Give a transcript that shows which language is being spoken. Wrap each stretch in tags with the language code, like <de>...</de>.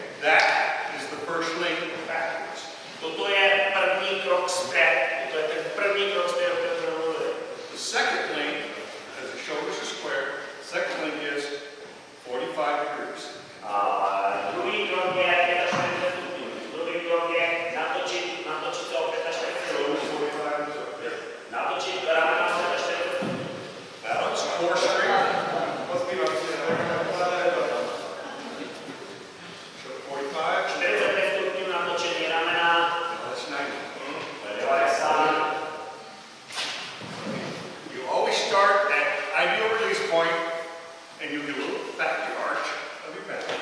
<en>That is the first link backwards.</en> <cs>Toto je první krok zpět. To je ten první krok zpět, o kterém jsme mluvili.</cs> <en>The second link, as the shoulders are square, second link is 45 degrees.</en> <cs>A druhý krok je 45 stupňů. Druhý krok je natočit se o 45 stupňů. Natočit ramena o 45 stupňů.</cs> <en>Balance, core strength. So 45.</en> <cs>45 stupňů natočení ramena.</cs> <en>That's 90. 90. You always start at ideal release point, and you do a little backward arch of your back.</en>